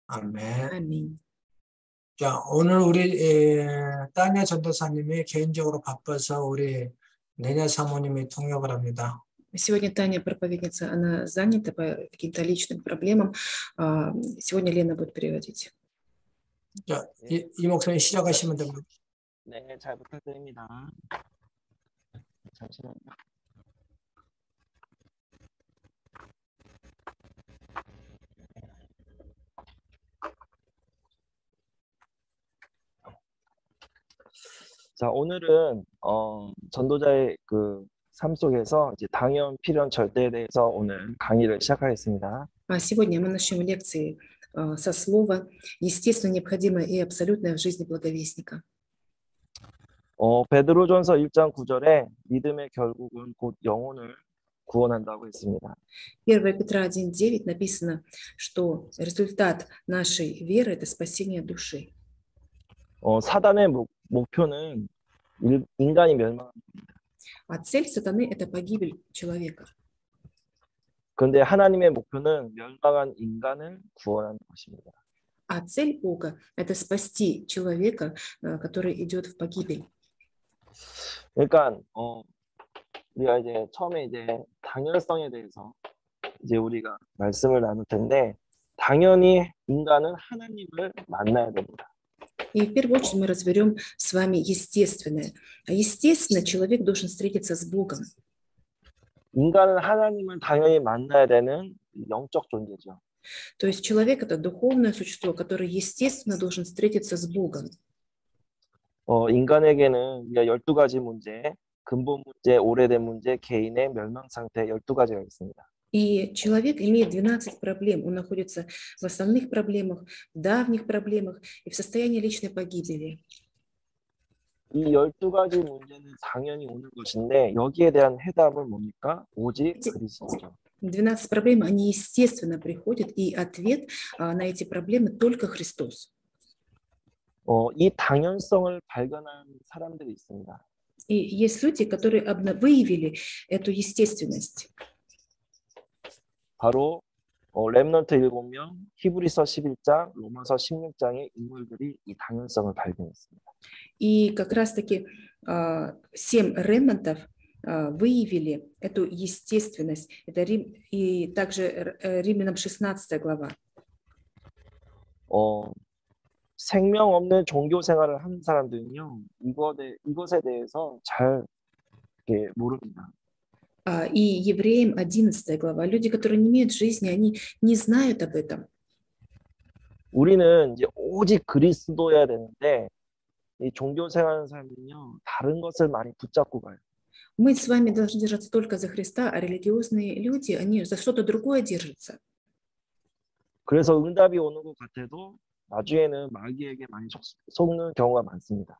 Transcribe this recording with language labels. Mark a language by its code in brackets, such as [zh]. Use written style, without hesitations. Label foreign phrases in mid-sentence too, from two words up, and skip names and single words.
[ko] 아멘. [ru] Аминь. [ko] 자, 오늘 우리 따냐 전도사님이 개인적으로 바빠서 우리 내냐 사모님이 통역을 합니다. [ru] Сегодня Таня, проповедница, она занята по каким-то личным проблемам. Сегодня Лена будет переводить. [ko] 자, 이 목사님 시작하시면 됩니다. 네, 잘 부탁드립니다. 잠시만요. 자, 오늘은 전도자의 그 삶 속에서 이제 당연, 필연, 절대에 대해서 오늘 강의를 시작하겠습니다. [ru] Сегодня мы начнем лекции со слова «естественно, необходимое и абсолютное в жизни благовестника». [ko] 베드로전서 1장 9절에 믿음의 결국은 곧 영혼을 구원한다고 했습니다. [ru] 1 Петра 1:9 написано, что результат нашей веры – это спасение души. [ko] 사단의 목표는 인간이 멸망. [ru] А цель сатаны – это погибель человека. [ko] 그런데 하나님의 목표는 멸망한 인간을 구원하는 것입니다. [ru] А цель Бога – это спасти человека, который идет в погибель. [ko] 그러니까 우리가 이제 처음에 이제 당연성에 대해서 이제 우리가 말씀을 나눌 텐데 당연히 인간은 하나님을 만나야 됩니다. [ru] И в первую очередь мы разберем с вами естественное. А естественно, человек должен встретиться с Богом. [ko] 인간은 하나님을 당연히 만나야 되는 영적 존재죠. [ru] То есть человек – это духовное существо, которое, естественно, должен встретиться с Богом. [ko] 인간에게는 12가지 문제, 근본 문제, 오래된 문제, 개인의 멸망 상태 12가지가 있습니다. [ru] И человек имеет 12 проблем. Он находится в основных проблемах, в давних проблемах и в состоянии личной погибели. [ko] 이 12가지 문제는 당연히 오는 것인데 여기에 대한 해답은 뭡니까? 오직 그리스도죠. [ru] 12 проблем, они естественно приходят, и ответ на эти проблемы только Христос. [ko] 이 당연성을 발견한 사람들이 있습니다. [ru] И есть люди, которые выявили эту естественность. [ko] 바로 렘넌트 7명, 히브리서 11장, 로마서 16장의 인물들이 이 당연성을 발견했습니다. [ru] И как раз-таки 7 ремнантов выявили эту естественность. Это и также Римлянам 16 глава. [ko] 생명 없는 종교 생활을 하는 사람들은요, 이것에 대해서 잘 모릅니다. [ru] И Евреям 11 глава. Люди, которые не имеют жизни, они не знают об этом. [ko] 우리는 이제 오직 그리스도여야 되는데 이 종교 생활하는 사람들은요, 다른 것을 많이 붙잡고 가요. [ru] Мы с вами должны держаться только за Христа, а религиозные люди, они за что-то другое держатся. [ko] 그래서 응답이 오는 것 같아도 나중에는 마귀에게 많이 속는 경우가 많습니다.